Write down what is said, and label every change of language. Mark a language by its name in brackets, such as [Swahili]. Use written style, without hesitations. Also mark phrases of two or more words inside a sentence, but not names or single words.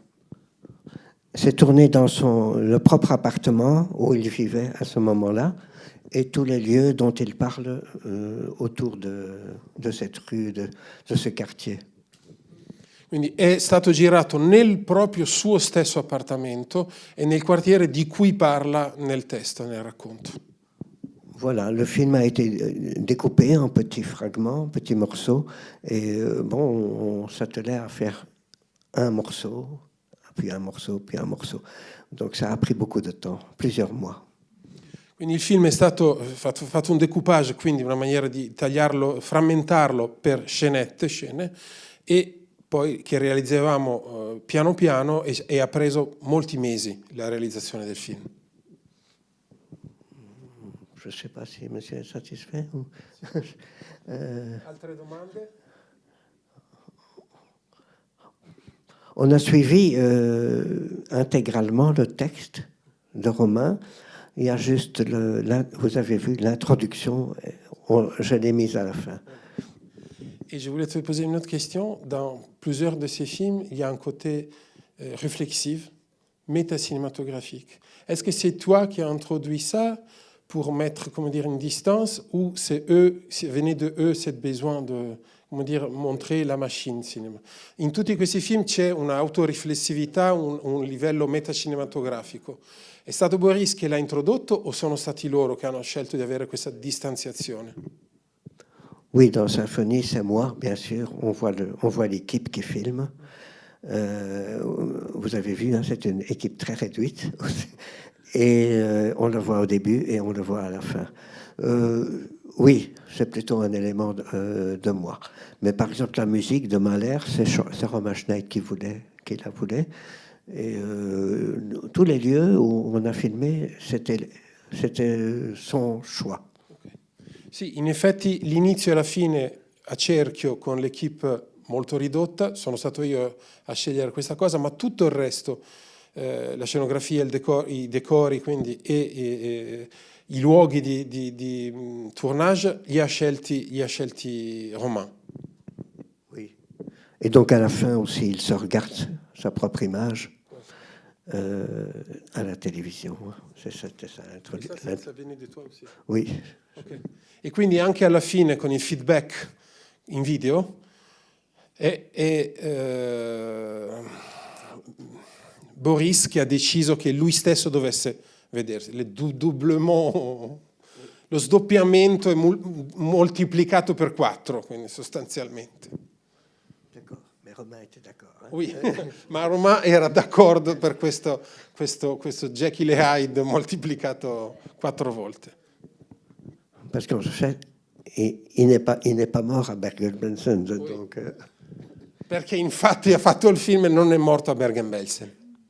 [French] C'est tourné dans le propre appartement où il vivait à ce moment-là, et tous les lieux dont il parle autour de cette rue, de ce quartier. [Italian] Quindi è stato girato nel proprio suo stesso appartamento e nel quartiere di cui parla nel testo, nel racconto. [French] Voilà, le film a été découpé en petits fragments, petits morceaux, et on s'attelait à faire un morceau, puis un morceau, puis un morceau. Donc ça a pris beaucoup de temps, plusieurs mois. [Italian] Quindi il film è stato fatto un découpage, quindi una maniera di tagliarlo, frammentarlo per scene, e poi che realizzavamo piano piano, e ha preso molti mesi la realizzazione del film. [French] Je ne sais pas si monsieur est satisfait. [Italian] Altre domande? [French] On a suivi intégralement le texte de Romain. Il y a juste, vous avez vu l'introduction, je l'ai mise à la fin. Et je voulais te poser une autre question. Dans plusieurs de ces films, il y a un côté réflexif, métacinématographique. Est-ce que c'est toi qui as introduit ça pour mettre, une distance, ou venait de eux ce besoin de, montrer la machine cinéma? [Italian] In tutti questi film c'è un'autoriflessività, un livello metacinematografico. È stato Boris che l'ha introdotto o sono stati loro che hanno scelto di avere questa distanziazione? [French] Oui, dans Symphonie, c'est moi, bien sûr. On voit l'équipe qui filme. Vous avez vu, hein, c'est une équipe très réduite. Et on le voit au début et on le voit à la fin. Oui, c'est plutôt un élément de moi. Mais par exemple, la musique de Mahler, c'est Romain Schneider qui la voulait. Et tous les lieux où on a filmé, c'était son choix. [Italian] Sì, in effetti l'inizio e la fine a cerchio con l'equipe molto ridotta, sono stato io a scegliere questa cosa, ma tutto il resto, la scenografia, i decori, quindi, e i luoghi di tournage, li ha scelti Romain. [French] Oui. Et donc à la fin aussi, il se regarde sa propre image à la télévision. C'était ça. Ça [Italian] viene di [French] toi aussi? Oui. Okay. [Italian] E quindi anche alla fine con il feedback in video è Boris che ha deciso che lui stesso dovesse vedersi. Lo sdoppiamento è moltiplicato per 4, quindi sostanzialmente. [French] D'accord, mais Romain était d'accord. Hein? [Italian] Oui, ma Romain era d'accordo per questo Jekyll e Hyde moltiplicato 4 volte. [French] Parce qu'en fait, il n'est pas mort à Bergen-Belsen. Oui. Donc, [Italian] Perché infatti ha fatto il film e non è morto a Bergen-Belsen.